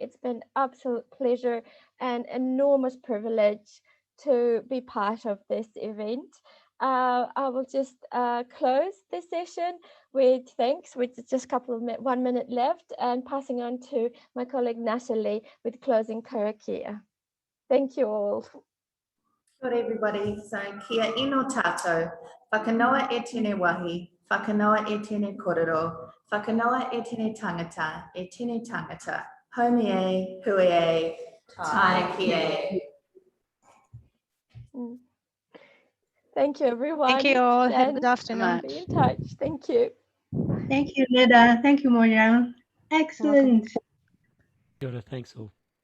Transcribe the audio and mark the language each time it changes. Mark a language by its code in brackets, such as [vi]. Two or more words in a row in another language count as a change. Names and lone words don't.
[en] It's been absolute pleasure and enormous privilege to be part of this event. I will just close this session with thanks, with just a couple of 1 minute left, and passing on to my colleague Natalie with closing karakia. Thank you all. Good everybody. [mi] So kia ino tātou, whakanoa e tēnei wahi, whakanoa e tēnei korero, whakanoa e tēnei tangata, haumi e, hui e, tai ki e. [en] Thank you everyone. Thank you all. Have a good afternoon. Be in touch. Thank you. Thank you, Neda. Thank you, Moira. Excellent. [mi] Kia ora, [en] thanks all.